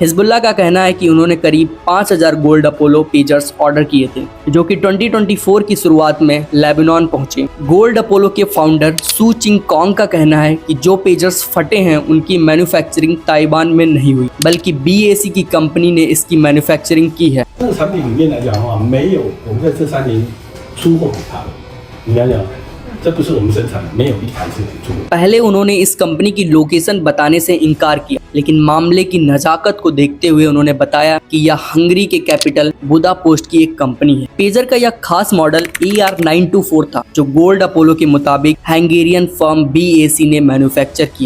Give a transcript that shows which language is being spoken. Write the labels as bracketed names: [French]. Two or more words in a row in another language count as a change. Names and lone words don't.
[Hindi] हिजबुल्लाह का कहना है कि उन्होंने करीब 5000 गोल्ड अपोलो पेजर्स ऑर्डर किए थे, जो कि 2024 की शुरुआत में लेबनान पहुंचे। गोल्ड अपोलो के फाउंडर सू चिंग कॉन्ग का कहना है कि जो पेजर्स फटे हैं उनकी मैन्युफैक्चरिंग ताइवान में नहीं हुई, बल्कि BAC की कंपनी ने इसकी मैन्युफैक्चरिंग की है। [Chinese] 产品里面来讲的话，没有我们在这3年出货给他的，你想想，这不是我们生产的，没有一台是出货。 [Hindi] पहले उन्होंने इस कंपनी की लोकेशन बताने से इनकार किया, लेकिन मामले की नजाकत को देखते हुए उन्होंने बताया कि यह हंगरी के कैपिटल बुदापेस्ट की एक कंपनी है। पेजर का यह खास मॉडल AR924 था, जो गोल्ड अपोलो के मुताबिक [English] Hungarian firm [Hindi] BAC ने मैन्युफैक्चर किया।